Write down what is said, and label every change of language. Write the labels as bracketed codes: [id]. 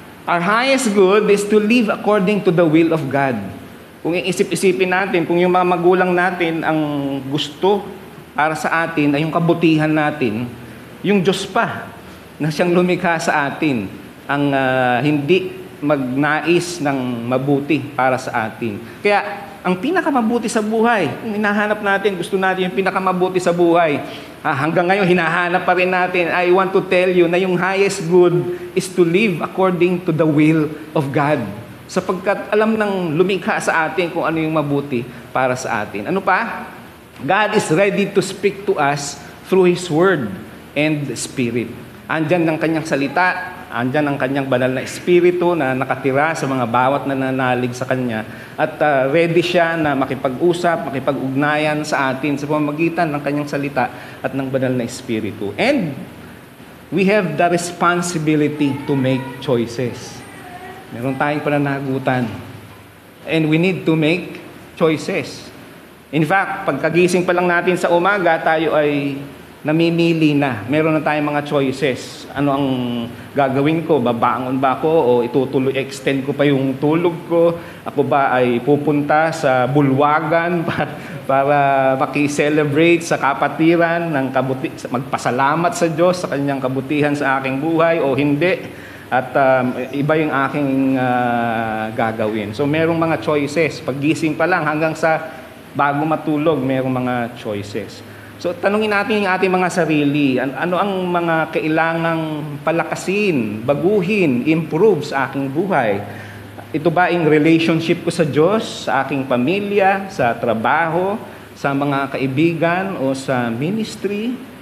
[en] Our highest good is to live according to the will of God. [tl] Kung iisip-isipin natin, kung yung mga magulang natin ang gusto para sa atin ay yung kabutihan natin, yung Diyos pa na siyang lumikha sa atin ang hindi magnais ng mabuti para sa atin. Kaya ang pinakamabuti sa buhay, kung hinahanap natin, gusto natin yung pinakamabuti sa buhay, hanggang ngayon hinahanap pa rin natin, [en] I want to tell you na yung highest good is to live according to the will of God. [tl] Sapagkat alam ng lumikha sa atin kung ano yung mabuti para sa atin. Ano pa? [en] God is ready to speak to us through His Word and Spirit. [tl] Andyan ang Kanyang salita, andyan ang Kanyang banal na Espiritu na nakatira sa mga bawat nananalig sa Kanya. At ready siya na makipag-usap, makipag-ugnayan sa atin sa pamamagitan ng Kanyang salita at ng banal na Espiritu. [en] And we have the responsibility to make choices. [tl] Meron tayong pananagutan. [en] And we need to make choices. In fact, [tl] pagkagising pa lang natin sa umaga, tayo ay namimili na. Meron na tayong mga choices. Ano ang gagawin ko? Babangon ba ako? O extend ko pa yung tulog ko? Ako ba ay pupunta sa bulwagan para maki-celebrate sa kapatiran, magpasalamat sa Diyos sa Kanyang kabutihan sa aking buhay o hindi? At iba yung aking gagawin. So merong mga choices. Paggising pa lang hanggang sa bago matulog, merong mga choices. So tanungin natin yung ating mga sarili. Ano ang mga kailangang palakasin, baguhin, improve sa aking buhay? Ito ba yung relationship ko sa Diyos, sa aking pamilya, sa trabaho, sa mga kaibigan o sa ministry?